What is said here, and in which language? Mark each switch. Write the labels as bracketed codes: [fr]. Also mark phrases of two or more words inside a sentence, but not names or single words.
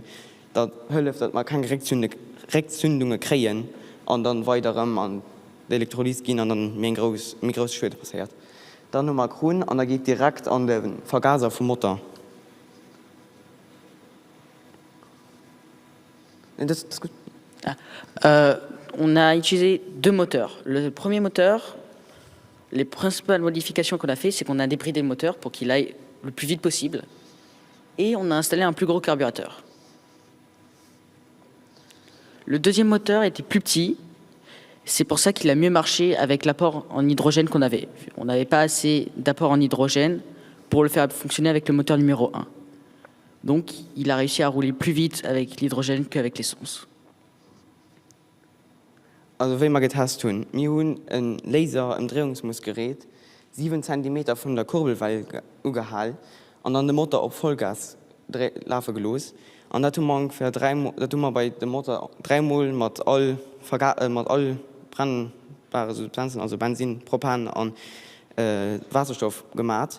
[de] Das hilft, dass man keine Reaktionen kriegen und dann weiter an die Elektrolyse gehen und dann mehr große Schwere passiert. Dann haben wir grün und dann geht direkt an den Vergaser vom Motor. Das ist gut. [fr] On a utilisé deux moteurs. Le premier moteur, les principales modifications qu'on a fait, c'est qu'on a débridé le moteur pour qu'il aille le plus vite possible. Et on a installé un plus gros carburateur. Le deuxième moteur était plus petit. C'est pour ça qu'il a mieux marché avec l'apport en hydrogène qu'on avait. On n'avait pas assez d'apport en hydrogène pour le faire fonctionner avec le moteur numéro 1. Donc, il a réussi à rouler plus vite avec l'hydrogène qu'avec l'essence. [de] Also, wie wir getestet haben, wir haben ein Laser im Drehungsmessgerät 7 cm von der Kurbelwelle gehalten und dann den Motor auf Vollgas laufen gelassen. Und das tun wir ungefähr bei dem Motor 3 Mal mit all brennbare Substanzen, also Benzin, Propan und Wasserstoff gemacht.